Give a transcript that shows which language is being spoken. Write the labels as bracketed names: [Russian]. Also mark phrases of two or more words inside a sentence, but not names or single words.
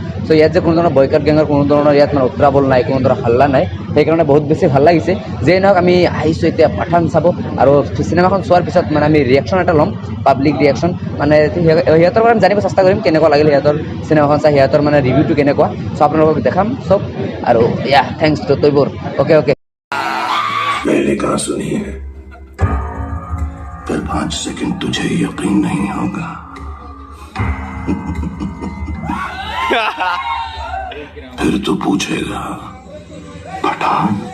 [Assamese] চ' ইয়াত যে কোনো ধৰণৰ বয়কট গেঙৰ কোনো ধৰণৰ ইয়াত মানে উত্ৰাৱল নাই, কোনো ধৰণৰ হাল্লা নাই, সেইকাৰণে বহুত বেছি ভাল লাগিছে। যেই নহওক আমি আহিছোঁ এতিয়া পাঠান চাব, আৰু চিনেমাখন চোৱাৰ পিছত মানে আমি ৰিয়েকশ্যন এটা ল'ম, [English] public reaction, [Assamese] মানে সিহঁতৰ পৰা জানিব চেষ্টা কৰিম কেনেকুৱা লাগিল সিহঁতৰ চিনেমাখন চাই, সিহঁতৰ মানে ৰিভিউটো কেনেকুৱা। চ' আপোনালোকক দেখাম চব, আৰু [English] thanks to [Assamese] তৈবোৰ। অ'কে। [Hindi] पहले कहा सुनी है, फिर 5 सेकंड तुझे यकीन नहीं होगा। फिर तू पूछेगा पठान।